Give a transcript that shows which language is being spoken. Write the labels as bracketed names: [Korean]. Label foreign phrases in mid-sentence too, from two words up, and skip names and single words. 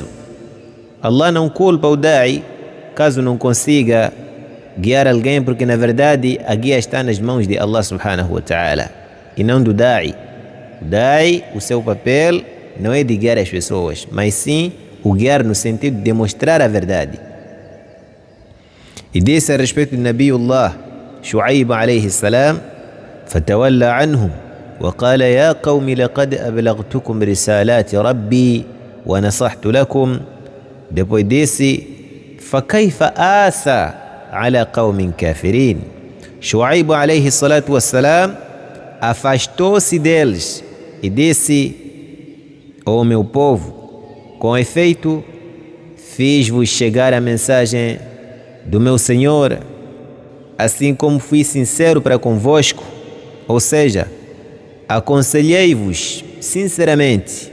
[Portuguese] Allah não culpa o da'i caso não consiga guiar alguém, porque na verdade a guia está nas mãos de Allah [Arabic] سبحانه وتعالى [Portuguese] e não do da'i. O da'i, o seu papel não é de guiar as pessoas, mas sim o guiar no sentido de demonstrar a verdade. E disse a respeito de Nabiullah Shu'aib [Arabic] عليه السلام: فتولى عنهم وقال يا قوم لقد أبلغتكم رسالات ربي ونصحت لكم. [Portuguese] Depois disse: [Arabic] فكيف آسى على قوم كافرين. [Portuguese] Shu'aib [Arabic] عليه الصلاة والسلام [Portuguese] afastou-se deles e disse: ó meu povo, com efeito fiz-vos chegar a mensagem do meu Senhor, assim como fui sincero para convosco. Ou seja, aconselhei-vos sinceramente.